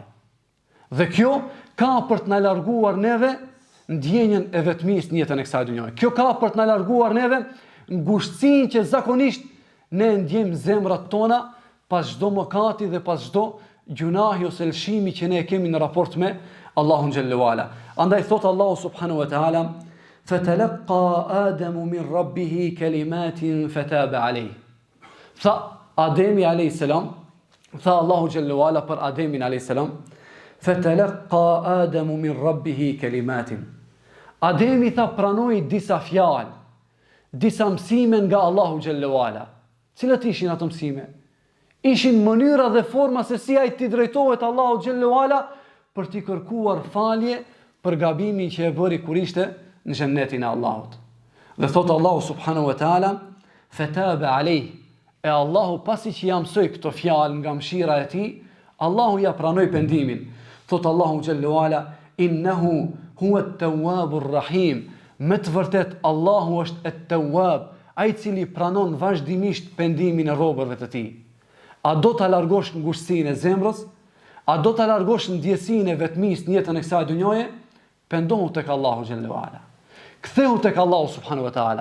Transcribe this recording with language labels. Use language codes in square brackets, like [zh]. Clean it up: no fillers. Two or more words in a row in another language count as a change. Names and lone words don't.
[sq] Dhe kjo ka për të na larguar neve ndjenjen e vetmisë në jetën e kësaj dunjaje. Kjo ka për të na larguar neve ngushtësinë që zakonisht ne ndjejmë zemrat tona pas çdo mëkati dhe pas çdo gjunahi ose lëshimi që ne kemi në raport me Allahun [ar] جل وعلا. [sq] Andaj thot Allahu [ar] سبحانه وتعالى: "فتلقى آدم من ربه كلمات فتاب عليه." [sq] Tha Ademi a.s. Tha Allahu [ar] جل وعلا [sq] për Ademin a.s. [ar] "فتلقى آدم من ربه كلمات." [sq] Ademi tha pranoi disa fjalë, disa mësime nga Allahu [ar] جل وعلا. [sq] Cilat ishin ato mësime? Ishin mënyra dhe forma se si ai t'i drejtohet Allahu [ar] جل وعلا [sq] për t'i kërkuar falje për gabimin që e bëri kur ishte në xhennetin e Allahut. Dhe thot Allahu [ar] سبحانه وتعالى: "فتاب عليه." [sq] E Allahu pasi që ja mësoi këto fjalë nga mëshira e tij, Allahu ja pranoi pendimin. Thot Allahu [ar] جل وعلا: "إنه هو التواب الرحيم." [sq] Me të vërtet Allahu është at-tawwab, ai i cili pranon vazhdimisht pendimin e robërve të tij. A do ta largosh ngushtësinë e zemrës? A do ta largosh ndjesinë e vetmisë në jetën e kësaj dunjaje? Pendohu tek Allahu [ar] جل وعلا. [sq] Kthehu tek Allahu [ar] سبحانه وتعالى.